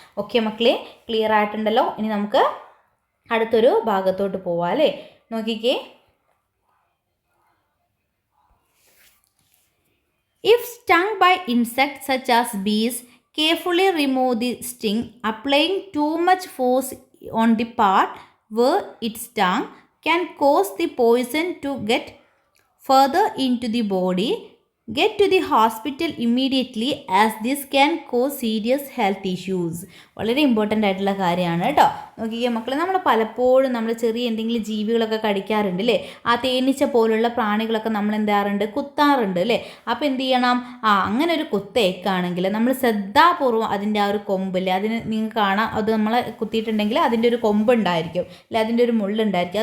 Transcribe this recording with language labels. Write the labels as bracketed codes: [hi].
[ml] Okay മക്കളെ, clear ആയിട്ടുണ്ടല്ലോ. ഇനി നമുക്ക് അടുത്തൊരു ഭാഗത്തോട്ട് പോവാം അല്ലേ. [en] നോക്കിക്കേ, if stung by insect such as bees, carefully remove the sting. Applying too much force on the part where it stung can cause the poison to get further into the body. Get to the hospital immediately as this can cause serious health issues. [ml] വളരെ important ആയിട്ടുള്ള കാര്യമാണ് കേട്ടോ. നോക്കിക്കേ മക്കളെ, നമ്മൾ പലപ്പോഴും നമ്മൾ ചെറിയ എന്തെങ്കിലും ജീവികളൊക്കെ കടിക്കാറുണ്ട് അല്ലേ. ആ തേനീച്ച പോലുള്ള പ്രാണികളൊക്കെ നമ്മൾ എന്ത് ചെയ്യാറുണ്ട്, കുത്താറുണ്ട് അല്ലേ. അപ്പോൾ എന്ത് ചെയ്യണം, അങ്ങനെ ഒരു കുത്തേക്കാണെങ്കിൽ നമ്മൾ ശ്രദ്ധാപൂർവ്വം അതിൻ്റെ ആ ഒരു കൊമ്പില്ലേ, അതിന് നിങ്ങൾക്ക് കാണാം, അത് നമ്മളെ കുത്തിയിട്ടുണ്ടെങ്കിൽ അതിൻ്റെ ഒരു കൊമ്പുണ്ടായിരിക്കും അല്ലെ, അതിൻ്റെ ഒരു മുള്ളുണ്ടായിരിക്കും.